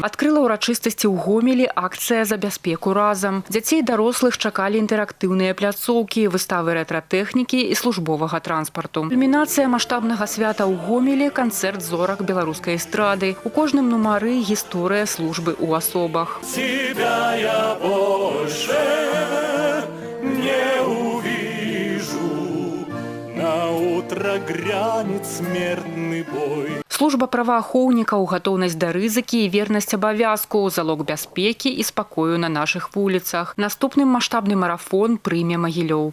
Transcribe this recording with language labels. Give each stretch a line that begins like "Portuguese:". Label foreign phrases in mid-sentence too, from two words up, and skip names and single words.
Belarusian: Адкрыла ўрачыстасці ў Гомелі акцыя за бяспеку разам. Дзяцей і дарослых чакалі інтэрактыўныя пляцоўкі, выставы рэтратэхнікі і службовага транспарту. Кульмінацыя маштабнага свята ў Гомелі – канцэрт зорак беларускай эстрады. У кожным нумары гісторыя службы ў асобах.
Russian: Тебя я больше не увижу, на утро грянет смертный бой.
Belarusian: Служба праваахоўнікаў, гатоўнасць да рызыкі і вернасць абавязку – залог бяспекі і спакою на нашых вуліцах. Наступным маштабны марафон прыме Магілёў.